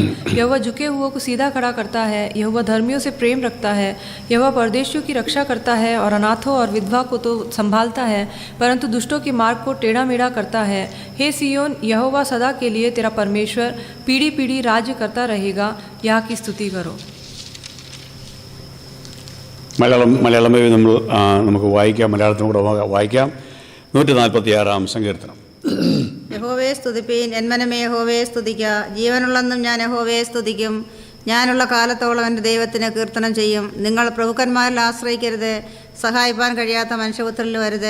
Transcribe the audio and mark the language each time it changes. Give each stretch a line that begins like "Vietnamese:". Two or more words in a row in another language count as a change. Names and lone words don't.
Hindi: यहोवा झुके हुओं को सीधा खड़ा करता है। यहोवा धर्मियों से प्रेम रखता है। यहोवा परदेशियों की रक्षा करता है और अनाथों और विधवा को तो संभालता है, परंतु दुष्टों के मार्ग को टेढ़ा मेढ़ा करता है। हे सियोन, यहोवा सदा के लिए तेरा परमेश्वर पीढ़ी पीढ़ी राज्य करता रहेगा। यहाँ की स्तुति करो।
Malayalam: മലയാളം നമുക്ക് വായിക്കാം, മലയാളത്തിലൂടെ വായിക്കാം. 146 സങ്കീർത്തനം. യഹോവയെ സ്തുതിപ്പീൻ, എന്മനമേ യഹോവയെ സ്തുതിക്ക. ജീവനുള്ളെന്നും ഞാൻ യഹോവയെ സ്തുതിക്കും. ഞാനുള്ള കാലത്തോളം എൻ്റെ ദൈവത്തിന് കീർത്തനം ചെയ്യും. നിങ്ങൾ പ്രഭുക്കന്മാരിൽ ആശ്രയിക്കരുത്, സഹായിപ്പാൻ കഴിയാത്ത മനുഷ്യപുത്രനിൽ വരുത്.